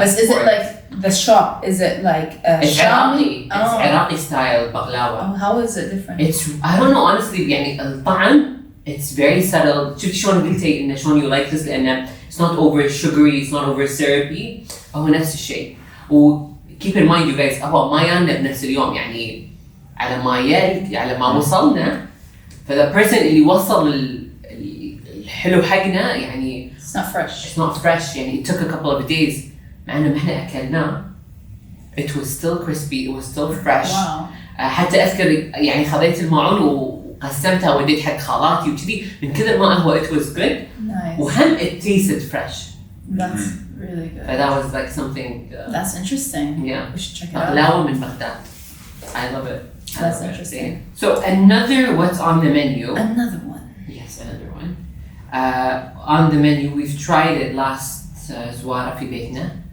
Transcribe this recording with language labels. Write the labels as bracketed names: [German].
[English] But is it like the shop? Is it like It's Iraqi. It's Oh. Iraqi style baqlawa. Oh, how is it different? It's, I don't know honestly, [Arabic] يعني الطعم [English] it's very subtle. [Arabic] شوفي شلون قلتي إنه شلون [English] you like this [Arabic] لأنه [English] it's not over sugary, it's not over syrupy. [Arabic] هو نفس الشيء. و [English] keep in mind you guys [Arabic] هو ما يانا بنفس اليوم يعني على ما وصلنا فذا [English] person [Arabic] اللي وصل الحلو حقنا يعني [English] It's not fresh. it's not fresh [Arabic] يعني [English] it took a couple of days [Arabic] مع إنه إحنا أكلناه [English] it was still crispy, it was still fresh. Wow. [Arabic] حتى أذكر يعني خذيت الماعون وقسمتها وديت حق خالاتي وكذي من كثر ما هو [English] it was good Nice. [Arabic] وهم [English] it tasted fresh. That's really good. That was like something That's interesting. yeah. We should check it out. [Arabic] بقلاوة من بغداد. [English] I love it. I That's love it. interesting. So another what's on the menu. Another one. Yes, another one. On the menu we've tried it last [Arabic] زوارة في بيتنا.